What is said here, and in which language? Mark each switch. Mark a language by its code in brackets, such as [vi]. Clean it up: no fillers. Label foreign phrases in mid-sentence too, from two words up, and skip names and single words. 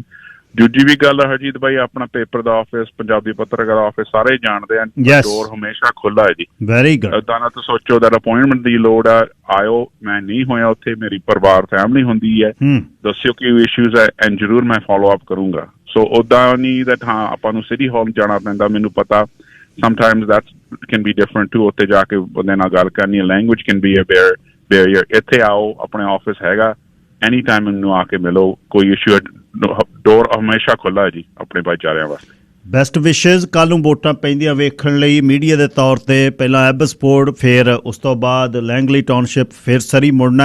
[pa] ਦੂਜੀ ਵੀ ਗੱਲ ਹਰਜੀਤ ਬਾਈ, ਆਪਣਾ ਪੇਪਰ ਦਾ ਆਫਿਸ, ਪੰਜਾਬੀ ਪੱਤਰਕਾਰ ਆਫਿਸ ਸਾਰੇ ਜਾਣਦੇ ਆ, ਡੋਰ ਹਮੇਸ਼ਾ ਖੁੱਲਾ ਹੈ ਜੀ। [en] Very good. [pa] ਏਦਾਂ ਨਾ ਤਾਂ ਸੋਚੋ [en] that appointment [pa] ਦੀ ਲੋੜ ਆ, ਆਇਓ। ਮੈਂ ਨਹੀਂ ਹੋਇਆ ਉੱਥੇ, ਮੇਰੀ ਪਰਿਵਾਰ ਫੈਮਿਲੀ ਹੁੰਦੀ ਹੈ, ਦੱਸਿਓ ਕੀ ਇਸ਼ੂਜ਼ ਹੈ ਐਂਡ ਜ਼ਰੂਰ ਮੈਂ [en] follow up [pa] ਕਰੂੰਗਾ। ਸੋ ਉੱਦਾਂ ਨਹੀਂ that ਹਾਂ ਆਪਾਂ ਨੂੰ ਸਿਟੀ ਹਾਲ ਜਾਣਾ ਪੈਂਦਾ, ਮੈਨੂੰ ਪਤਾ [en] sometimes that can be different too, [pa] ਉੱਥੇ ਜਾ ਕੇ ਬੰਦੇ ਨਾਲ ਗੱਲ ਕਰਨੀ, [en] language can be a barrier. [pa] ਇੱਥੇ ਆਓ, ਆਪਣੇ ਆਫਿਸ ਹੈਗਾ, [en] any time [pa] ਮੈਨੂੰ ਆ ਕੇ ਮਿਲੋ, ਕੋਈ ਇਸ਼ੂ, ਡੋਰ ਹਮੇਸ਼ਾ ਖੁੱਲ੍ਹਾ ਹੈ ਜੀ ਆਪਣੇ ਭਾਈਚਾਰਿਆਂ ਵਾਸਤੇ। [en] Best wishes. [pa] ਕੱਲ੍ਹ ਨੂੰ ਵੋਟਾਂ ਪੈਂਦੀਆਂ ਵੇਖਣ ਲਈ ਮੀਡੀਆ ਦੇ ਤੌਰ 'ਤੇ ਪਹਿਲਾਂ ਐਬਸਫੋਰਡ, ਫਿਰ ਉਸ ਤੋਂ ਬਾਅਦ ਲੈਂਗਲੀ ਟਾਊਨਸ਼ਿਪ, ਫਿਰ ਸਰੀ ਮੁੜਨਾ।